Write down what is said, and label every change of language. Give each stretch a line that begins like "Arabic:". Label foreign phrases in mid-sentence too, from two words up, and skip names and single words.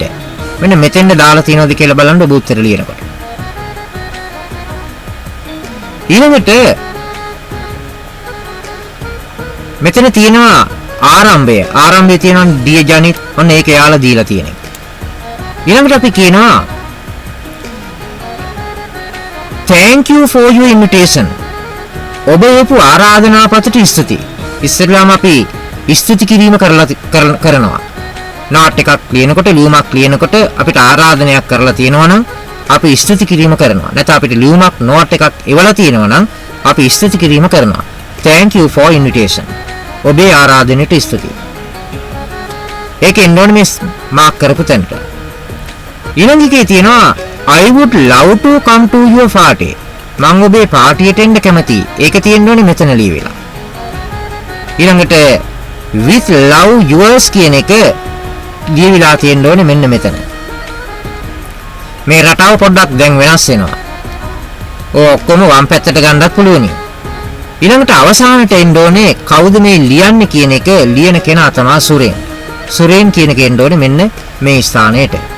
Sinhala: මෙන්න මෙතෙන්ද දාලා තියෙනවද කියලා බලන්න ඔබ උත්තර ලියනකොට. ඊළඟට මෙතන තියෙනවා ආරම්භය. ආරම්භයේ තියෙනවා ඩී ජනිත්. ඔන්න ඒක යාලා දීලා තියෙන එක. ඊළඟට අපි කියනවා
English: thank you for your invitation.
Sinhala: ඔබ එපු ආරාධනා පතට ස්තුතියි. ඉස්සෙල්ලාම අපි ස්තුති කිරීම කරනවා. note එකක් ලියනකොට, ලියුමක් ලියනකොට අපිට ආරාධනයක් කරලා තියෙනවා නම් අපි ස්තුති කිරීම කරනවා. නැත්නම් අපිට ලියුමක් note එකක් එවලා තියෙනවා නම් අපි ස්තුති කිරීම කරනවා.
English: thank you for invitation.
Sinhala: ඔබේ ආරාධනයට ස්තුතියි. ඒකෙන් ඕනේ මේ මාක් කරපු තැනට. ඊළඟ එකේ තියෙනවා
English: I would love to come to your party.
Sinhala: මම ඔබේ පාටියට එන්න කැමතියි. ඒක තියෙන්න ඕනේ මෙතන ලියවිලා. ඊළඟට
English: with love yours
Sinhala: කියන එක ලියවිලා තියෙන්න ඕනේ මෙන්න මෙතන. මේ රටාව පොඩ්ඩක් දැන් වෙනස් වෙනවා. ඔක්කොම වම් පැත්තට ගන්නත් පුළුවනි. ඊළඟට අවසානට එන්න ඕනේ කවුද මේ ලියන්නේ කියන එක ලියන කෙනා තමයි සුරේන්. සුරේන් කියන එක එන්න ඕනේ මෙන්න මේ ස්ථානයට.